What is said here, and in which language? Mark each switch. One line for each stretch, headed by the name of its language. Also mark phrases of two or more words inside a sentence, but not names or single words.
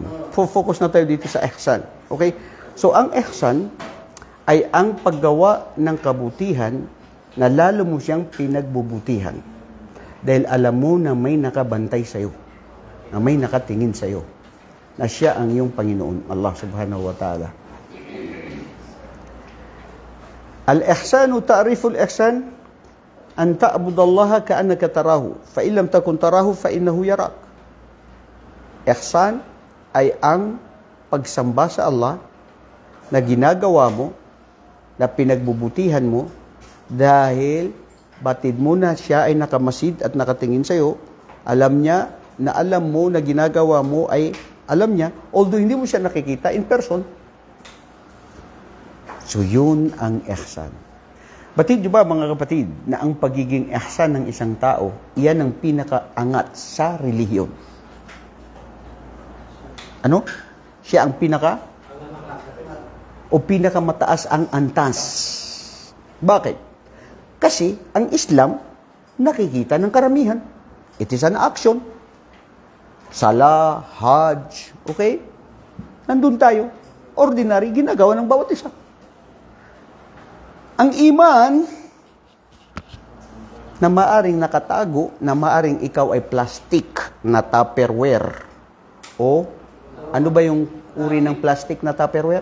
Filipino: Focus na tayo dito sa ihsan. Okay? So, ang ihsan ay ang paggawa ng kabutihan na lalo mo siyang pinagbubutihan. Dahil alam mo na may nakabantay sa'yo, na may nakatingin sa'yo, na siya ang iyong Panginoon,
Arabic: الله سبحانه وتعالى. الإحسان تعريف الإحسان أن تعبد الله كأنك تراه، فإن لم تكن تراه فإنه يراك.
Filipino: Ihsan ay ang pagsamba sa Allah na ginagawa mo, na pinagbubutihan mo, dahil batid mo na siya ay nakamasid at nakatingin sa iyo, alam niya na alam mo na ginagawa mo ay alam niya, although hindi mo siya nakikita
English: in person.
Filipino: So yun ang ihsan. Batid nyo ba mga kapatid na ang pagiging ihsan ng isang tao, iyan ang pinakaangat sa relihiyon? Ano? Siya ang o pinakamataas ang antas. Bakit? Kasi ang Islam nakikita ng karamihan.
English: It is an action. Salah, Hajj,
Filipino: okay? Nandun tayo. Ordinary, ginagawa ng bawat isa. Ang iman na maaring nakatago, na maaring ikaw ay plastic na Tupperware. O ano ba yung uri ng plastic na Tupperware?